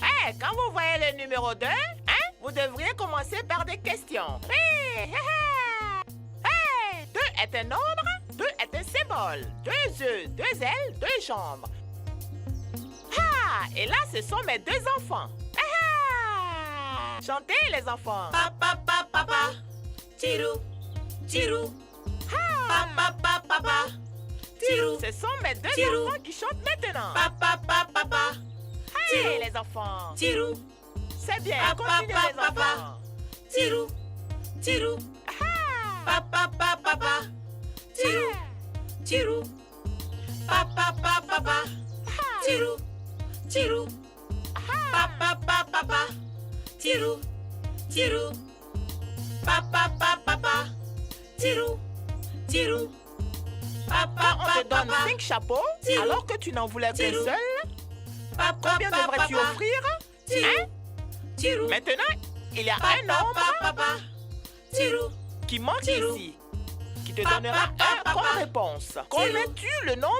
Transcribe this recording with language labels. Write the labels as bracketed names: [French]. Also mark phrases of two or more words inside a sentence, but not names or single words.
[French] Hey, quand vous voyez le numéro 2, vous devriez commencer par des questions. Hey, 2 est un nombre, 2 est un symbole. 2 yeux, 2 ailes, 2 jambes. Et là, ce sont mes 2 enfants. Chantez les enfants. Papa, papa, papa, tirou, tirou. Papa, papa, papa, tirou. Ce sont mes 2 enfants qui chantent maintenant. Papa, papa, papa, hey, les enfants. tirou. C'est bien, Papa, continuez papa, les enfants. papa, tirou, tirou. Papa, papa, papa, tirou, tirou. Papa, papa, papa, tirou, tirou. Papa, papa, papa, tirou, tirou. Papa, papa, papa, tirou, tirou. Papa, On te donne 5 chapeaux tirou, alors que tu n'en voulais qu'un tirou. seul. Papa, Combien devrais-tu papa, offrir? tirou, tirou. Maintenant, il y a un Papa, nombre papa, tirou, qui manque tirou. ici, qui te donnera Papa, 1 comme papa, réponse. Connais-tu le nombre?